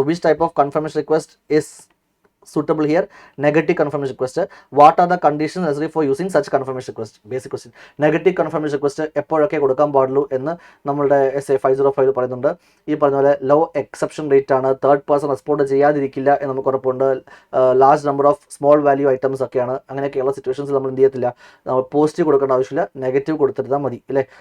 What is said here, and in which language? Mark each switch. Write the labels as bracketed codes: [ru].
[en] So which type of confirmation request is suitable here? Negative confirmation request. What are the conditions necessary for using such confirmation request? Basic question. [ml] Negative confirmation request എപ്പോഴൊക്കെ കൊടുക്കാൻ പാടുള്ളൂ എന്ന് നമ്മളുടെ SA 505 പറയുന്നുണ്ട്. ഈ പറഞ്ഞ പോലെ law exception rate ആണ്, തേർഡ് പേഴ്സൺ റെസ്പോണ്ട് ചെയ്യാതിരിക്കില്ല എന്ന് നമുക്ക് ഉറപ്പുണ്ട്, large number of small value items ഒക്കെയാണ്. അങ്ങനെയൊക്കെയുള്ള സിറ്റുവേഷൻസ് നമ്മൾ എന്ത് ചെയ്യത്തില്ല, നമ്മൾ പോസിറ്റീവ് കൊടുക്കേണ്ട ആവശ്യമില്ല, നെഗറ്റീവ് കൊടുത്തിരുന്നാൽ മതി അല്ലേ?